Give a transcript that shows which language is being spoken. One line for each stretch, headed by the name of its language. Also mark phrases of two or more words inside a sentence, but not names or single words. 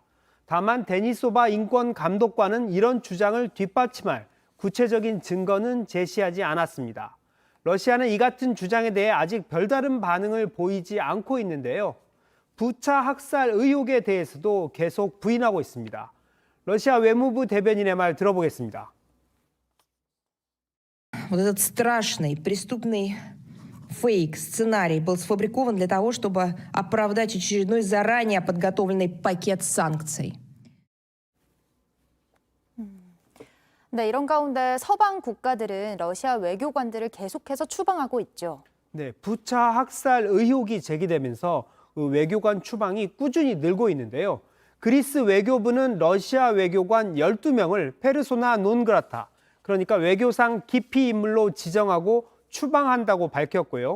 Korean: 다만 데니소바 인권 감독관은 이런 주장을 뒷받침할 구체적인 증거는 제시하지 않았습니다. 러시아는 이 같은 주장에 대해 아직 별다른 반응을 보이지 않고 있는데요. 부차 학살 의혹에 대해서도 계속 부인하고 있습니다. 러시아 외무부 대변인의 말 들어보겠습니다.
Russian: Вот этот страшный преступный фейк, сценарий был сфабрикован для того, чтобы оправдать очередной заранее подготовленный пакет санкций.
Korean: 네, 이런 가운데 서방 국가들은 러시아 외교관들을 계속해서 추방하고 있죠. 네, 부차 학살 의혹이 제기되면서 외교관 추방이 꾸준히 늘고 있는데요. 그리스 외교부는 러시아 외교관 12명을
Latin: persona non grata,
Korean: 그러니까 외교상 기피 인물로 지정하고 추방한다고 밝혔고요.